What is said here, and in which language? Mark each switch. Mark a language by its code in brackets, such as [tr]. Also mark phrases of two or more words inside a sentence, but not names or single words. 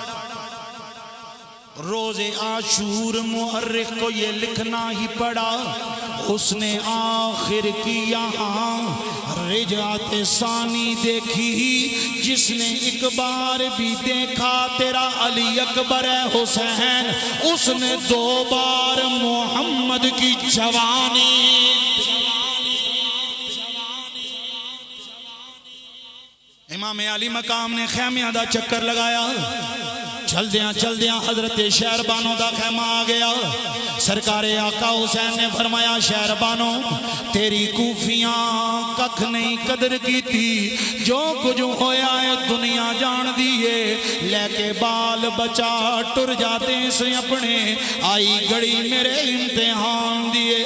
[ur] روز عاشور مورخ کو یہ لکھنا ہی پڑا, اس نے آخر کی یہاں رجعت ثانی دیکھی, جس نے ایک بار بھی دیکھا تیرا علی اکبر ہے حسین, اس نے 2 بار محمد کی جوانی. [pa] امام علی مقام نے خیمیاں دا چکر لگایا, چل دیاں حضرت شہربانوں دا خیمہ آ گیا. سرکار آقا حسین نے فرمایا شہربانوں تیری کوفیاں ککھ نہیں قدر کی تھی, جو کچھ ہویا ہے دنیا جان دیے, لے کے بال بچا ٹر جاتے سے اپنے, آئی گڑی میرے امتحان دیے.